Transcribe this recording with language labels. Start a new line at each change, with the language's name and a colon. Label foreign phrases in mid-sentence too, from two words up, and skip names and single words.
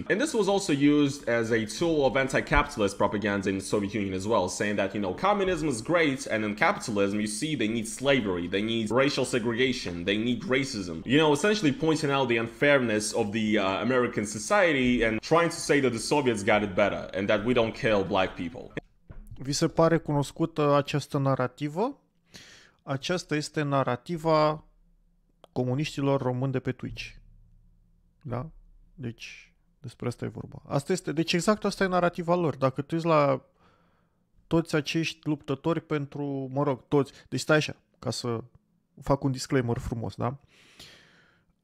English: And this was also used as a tool of anti-capitalist propaganda in the Soviet Union as well, saying that, you know, communism is great, and in capitalism, you see, they need slavery, they need racial segregation, they need racism. You know, essentially pointing out the unfairness of the American society and trying to say that the Soviets got it better and that we don't kill black people.
Romanian: Vi se pare cunoscută această narativă? Aceasta este narativa comuniștilor români de pe Twitch. Da? Deci, despre asta e vorba. Asta este, deci exact asta e narativa lor. Dacă tu uiți la toți acești luptători pentru, mă rog, toți, deci stai așa, ca să fac un disclaimer frumos, da?